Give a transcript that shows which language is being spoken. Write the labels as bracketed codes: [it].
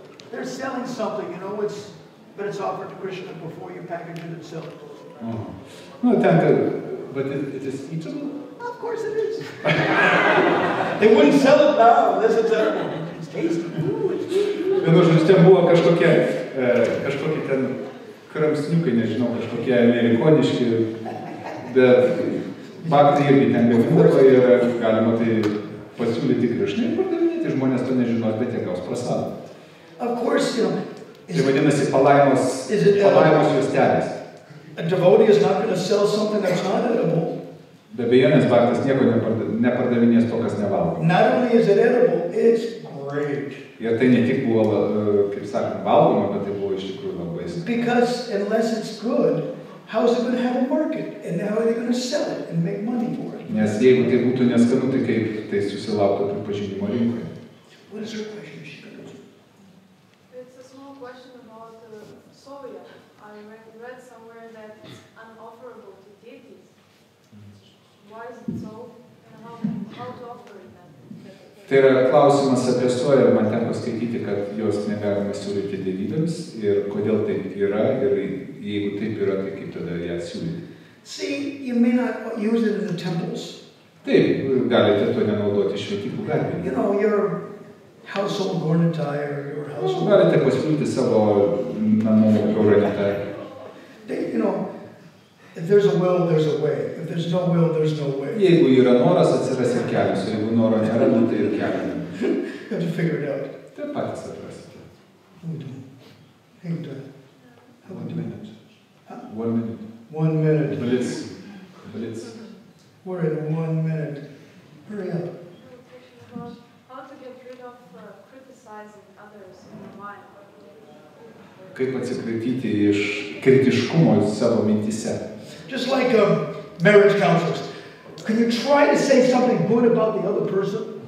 [en] They're selling something, you know, but it's offered to Krishna before you package it and sell it. Oh. No, but it is eatable? Of course it is. They wouldn't sell it now. This is terrible. It's tasty. [lt] Vienu žodžiu, ten buvo kažkokie ten kramsniukai, nežinau, kažkokie amerikoniški, bet baktai irgi ten gamindavo ir galima tai pasiūlyti Krishnai ir pardavinėti. Žmonės to nežinos, bet jie gaus prasadą. [en] Of course, you know. [lt] Tai vadinasi palaimos juostelės. [en] A devotee is not going to sell something that's not edible. [lt] Be abejonės baktas nieko nepardavinės to, kas nevalgo. [en] Not only is it edible, it's great. [lt] Ir tai ne tik buvo, kaip sakant, valgoma, bet tai buvo iš tikrųjų labai skanu. [en] Because unless it's good, how is it going to have a market? And how are they going to sell it and make money for it? [lt] Nes jeigu tai būtų neskanu, tai kaip tai susilauktų pripažinimo rinkoje. [en] What is her question? It's a small question about soya. I read somewhere that it's unofferable to deities. Why is it so? And how to offer it then? [lt] Tai yra klausimas apie soją, man teko skaityti, kad jos negalima siūlyti dievybėms ir kodėl taip yra ir jeigu taip yra, tai kaip tada ją siūlyti. [en] See, you may not use it in the temples. [lt] Taip, galite to nenaudoti šventyklų garbinimui. [en] You know, your household gornitai or your household. [lt] Galite pasiūlyti savo namų gornitai. [en] You know, if there's a will, there's a way. If there's no will, there's no way. [lt] Jeigu yra noras, atsiras ir kelias, o jeigu noro nėra, tai ir kelias. [en] You have to figure it out. [lt] Tai patys atrasite. [en] How we doing? Hey, how we doing? 1 minute. 1 minute. Blitz. We're at 1 minute. Hurry up. About how to get rid of criticizing others in your mind. [lt] Kaip atsikratyti iš kritiškumo savo mintise. [en] Just like marriage counselors. Can you try to say something good about the other person?